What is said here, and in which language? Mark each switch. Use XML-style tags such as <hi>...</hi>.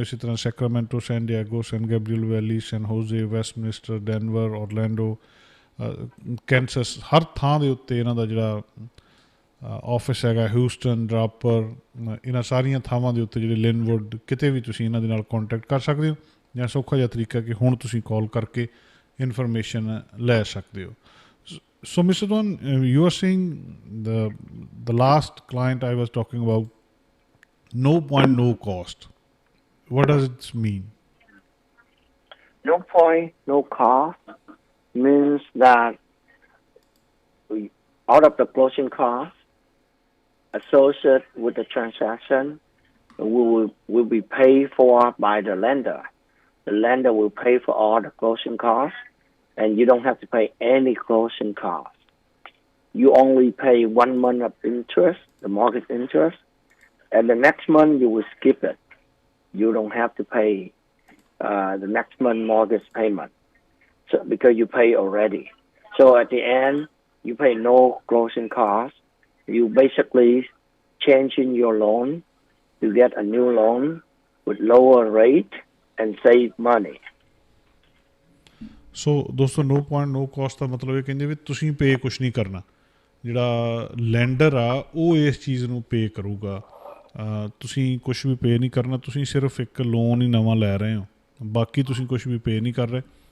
<pa>ਇਸੇ ਤਰ੍ਹਾਂ Sacramento San Diego ਸੈਨ Gabriel ਵੈਲੀ ਸੈਨ ਹੋਜ਼ੇ ਵੈਸਟਮਿਨਿਸਟਰ Denver ਔਰਲੈਂਡੋ ਕੈਂਸਸ ਹਰ ਥਾਂ ਦੇ ਉੱਤੇ ਇਹਨਾਂ ਦਾ ਜਿਹੜਾ ਆਫਿਸ ਹੈਗਾ ਹਿਊਸਟਨ ਡਰਾਪਰ ਇਹਨਾਂ ਸਾਰੀਆਂ ਥਾਵਾਂ ਦੇ ਉੱਤੇ ਜਿਹੜੇ ਲਿਨਵੁੱਡ ਕਿਤੇ ਵੀ ਤੁਸੀਂ ਇਹਨਾਂ ਦੇ ਨਾਲ ਕੰਟੈਕਟ ਕਰ ਸਕਦੇ ਹੋ ਜਾਂ ਸੌਖਾ ਜਿਹਾ ਤਰੀਕਾ ਕਿ ਹੁਣ ਤੁਸੀਂ ਕਾਲ ਕਰਕੇ ਇਨਫੋਰਮੇਸ਼ਨ ਲੈ ਸਕਦੇ ਹੋ।</pa> <en>So Mr. Don, you are saying the last client I was talking about, no point, no cost. What does it mean? No point, no cost means that out of the closing costs associated with the transaction will be paid for by the lender. The lender will pay for all the closing costs, and you don't have to pay any closing costs. You only pay 1 month of interest, the mortgage interest, and the next month you will skip it. You don't have to pay the next month mortgage payment, so because you pay already. So at the end, you pay no closing costs. You basically changing your loan to get a new loan with lower rate and save money.</en> <pa>ਸੋ ਦੋਸਤੋ</pa> <en>no point no cost</en> <pa>ਦਾ ਮਤਲਬ ਇਹ ਕਹਿੰਦੇ ਵੀ ਤੁਸੀਂ ਪੇ ਕੁਛ ਨਹੀਂ ਕਰਨਾ, ਜਿਹੜਾ lander ਆ ਉਹ ਇਸ ਚੀਜ਼ ਨੂੰ ਪੇ ਕਰੂਗਾ। ਤੁਸੀਂ ਕੁਛ ਵੀ ਪੇ ਨਹੀਂ ਕਰਨਾ, ਤੁਸੀਂ ਸਿਰਫ ਇੱਕ ਲੋਨ ਹੀ ਨਵਾਂ ਲੈ ਰਹੇ ਹੋ, ਬਾਕੀ ਤੁਸੀਂ ਕੁਛ ਵੀ ਪੇ ਨਹੀਂ ਕਰ ਰਹੇ।</pa>